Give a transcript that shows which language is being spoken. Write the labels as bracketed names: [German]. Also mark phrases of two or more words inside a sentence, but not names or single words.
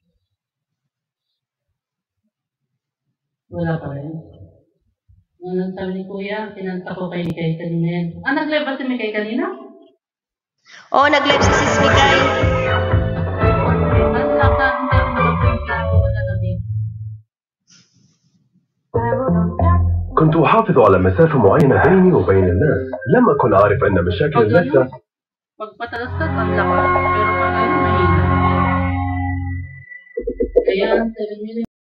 [Filipino] Wala pa rin. Ano sabi ni Kuya, pinanta ko kay Mikay kanina yan. Nag-live ba si Mikay kanina? Oo, nag-live si Sis Mikay. Ang laka, hindi ako nakapunta ako nagabi. [Arabic] كنت أحافظ على مسافة معينة بيني وبين الناس. لم أكن أعرف أن مشاكل اللثة [Filipino] Pagpatalastas, ang laka. Pero pag ayun, mahina. Kaya, 7 million.